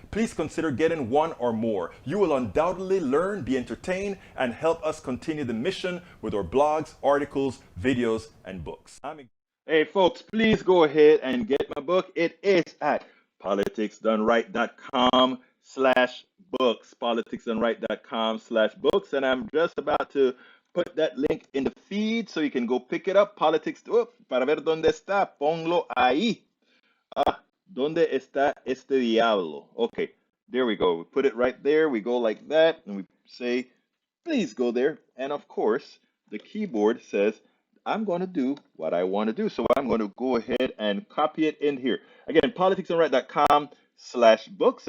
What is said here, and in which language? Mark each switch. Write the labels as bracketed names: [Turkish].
[English] Please consider getting one or more. You will undoubtedly learn, be entertained, and help us continue the mission with our blogs, articles, videos, and books. Hey, folks, please go ahead and get my book. It is at politicsdoneright.com/books, politicsdoneright.com/books, and I'm just about to put that link in the feed so you can go pick it up. [Spanish] Para ver dónde está, ponlo ahí. ¿Dónde está este diablo? [English] Okay, there we go. We put it right there. We go like that, and we say, please go there. And of course, the keyboard says, I'm going to do what I want to do. So I'm going to go ahead and copy it in here. Again, politicsdoneright.com/books.